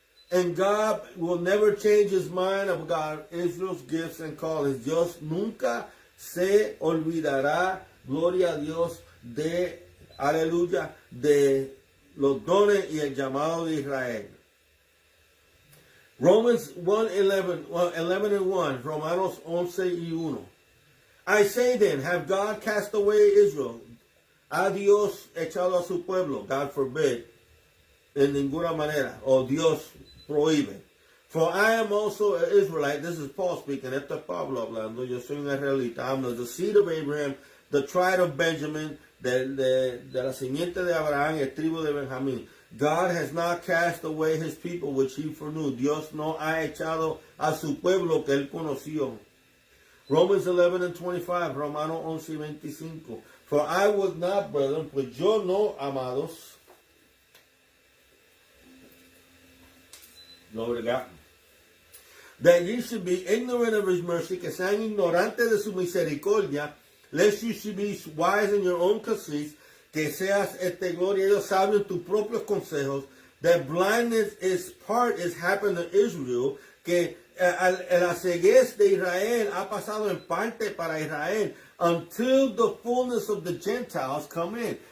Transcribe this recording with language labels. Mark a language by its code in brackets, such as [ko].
[en] And God will never change his mind about Israel's gifts and callings. [es] Dios nunca se olvidará, gloria a Dios, de, aleluya, de los dones y el llamado de Israel. [en] Romans 11 and 1, [es] Romanos 11:1. [en] I say then, have God cast away Israel? [es] ¿Ha Dios echado a su pueblo? [en] God forbid. [es] En ninguna manera. O Dios prohíbe. [en] For I am also an Israelite. This is Paul speaking. [es] Esto es Pablo hablando. Yo soy un israelita. [en] I'm of the seed of Abraham, the tribe of Benjamin, [es] de la simiente de Abraham, el tribu de Benjamín. [en] God has not cast away his people which he foreknew. [es] Dios no ha echado a su pueblo que él conoció. [en] Romans 11 and 25, [es] Romanos 11:25. [en] For I was not, brethren, [es] pues yo no, amados. [en] Glory to God. That ye should be ignorant of his mercy, [es] que sean ignorantes de su misericordia, [en] lest you should be wise in your own conceits, [es] que seas gloria a Dios sabio en tus propios consejos, [en] that blindness is happened to Israel, [es] que la ceguez de Israel ha pasado en parte para Israel, [en] until the fullness of the Gentiles come in.